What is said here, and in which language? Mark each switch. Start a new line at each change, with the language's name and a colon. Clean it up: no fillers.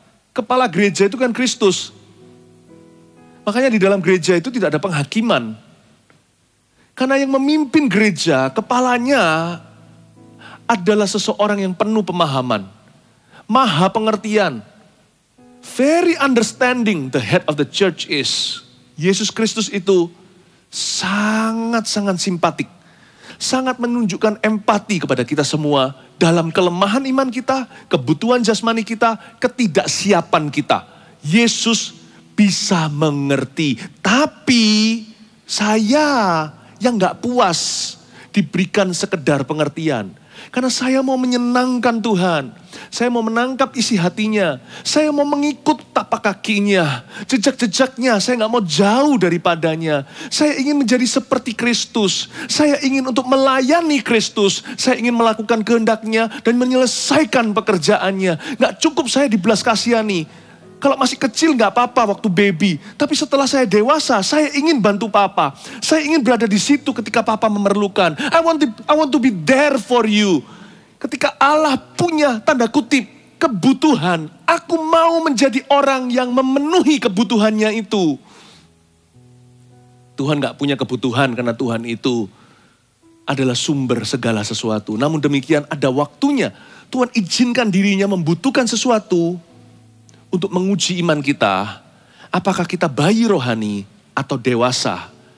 Indonesian: Kepala gereja itu kan Kristus. Makanya di dalam gereja itu tidak ada penghakiman. Karena yang memimpin gereja, kepalanya adalah seseorang yang penuh pemahaman. Maha pengertian.
English: very understanding the head of the church is.
Indonesian: Yesus Kristus itu sangat-sangat simpatik. Sangat menunjukkan empati kepada kita semua dalam kelemahan iman kita, kebutuhan jasmani kita, ketidaksiapan kita. Yesus bisa mengerti. Tapi saya yang gak puas diberikan sekedar pengertian. Karena saya mau menyenangkan Tuhan. Saya mau menangkap isi hatinya. Saya mau mengikut tapak kakinya. Jejak-jejaknya. Saya gak mau jauh daripadanya. Saya ingin menjadi seperti Kristus. Saya ingin untuk melayani Kristus. Saya ingin melakukan kehendaknya dan menyelesaikan pekerjaannya. Gak cukup saya dibelas kasihani. Kalau masih kecil gak apa-apa waktu baby. Tapi setelah saya dewasa, saya ingin bantu papa. Saya ingin berada di situ ketika papa memerlukan.
English: I want to be there for you.
Indonesian: Ketika Allah punya tanda kutip kebutuhan, aku mau menjadi orang yang memenuhi kebutuhannya itu. Tuhan gak punya kebutuhan karena Tuhan itu adalah sumber segala sesuatu. Namun demikian ada waktunya Tuhan izinkan dirinya membutuhkan sesuatu untuk menguji iman kita, apakah kita bayi rohani atau dewasa.